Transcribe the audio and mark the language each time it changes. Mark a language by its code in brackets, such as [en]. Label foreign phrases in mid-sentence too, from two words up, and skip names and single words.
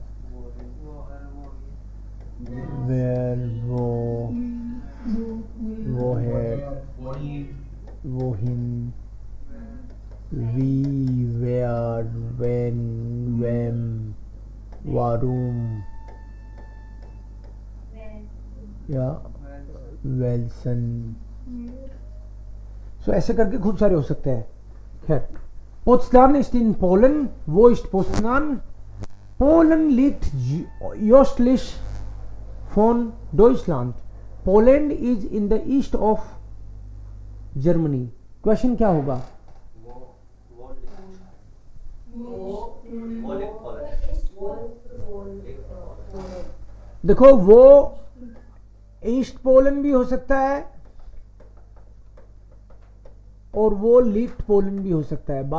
[de] wer wo he, wohin, wie wer wen wem warum ja welchen. [hi] सो ऐसे करके खूब सारे हो सकते हैं। [de] खैर, पोत्सदान ist in Polen. Wo ist Potsdam? Polen liegt östlich von Deutschland. [en] Poland is in the east of Germany. [hi] क्वेश्चन क्या होगा? देखो वो ईस्ट पोलैंड भी हो सकता है और वो लीफ्ट पोलैंड भी हो सकता है।